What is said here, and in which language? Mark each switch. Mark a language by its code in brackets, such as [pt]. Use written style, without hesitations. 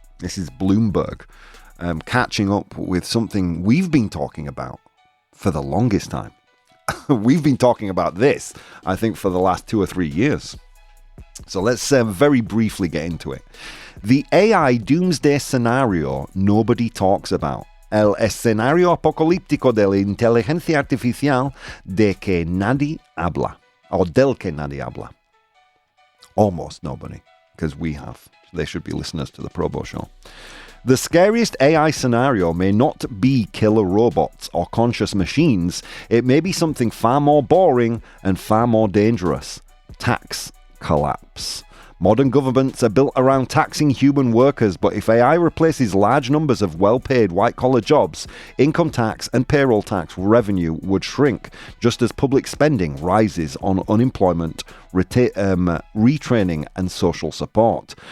[en] This is Bloomberg catching up with something we've been talking about for the longest time. We've been talking about this, I think, for the last 2 or 3 years. So let's very briefly get into it. The AI doomsday scenario nobody talks about. [es] El escenario apocalíptico de la inteligencia artificial de que nadie habla. [en] Or [es] del que nadie habla. [en] Almost nobody, because we have. They should be listeners to the ProBoh Show. The scariest AI scenario may not be killer robots or conscious machines. It may be something far more boring and far more dangerous. Tax collapse. Modern governments are built around taxing human workers, but if AI replaces large numbers of well-paid white-collar jobs, income tax and payroll tax revenue would shrink, just as public spending rises on unemployment, retraining and social support.